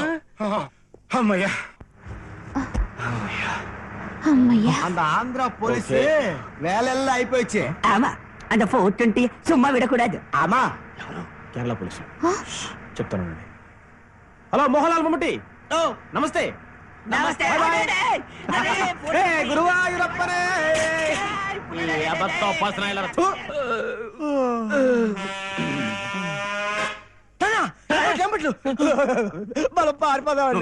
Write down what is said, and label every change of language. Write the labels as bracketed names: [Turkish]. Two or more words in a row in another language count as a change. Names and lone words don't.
[Telugu] అమ్మయ్యా, అమ్మయ్యా. [Tamil] அந்த ஆந்திரா போலீஸ் வேலையெல்லாம் అయిపోయిచ్చే. ஆமா அந்த 420 சும்மா விடக்கூடாது. [Telugu] ఆమా, కేరళ పోలీసు. చెప్తానండి. హలో, మోహన్లాల్ మమ్మటి. ఓ, నమస్తే. நமஸ்தே. గురువాయూరప్పనే. మనం పారిపోదామండి.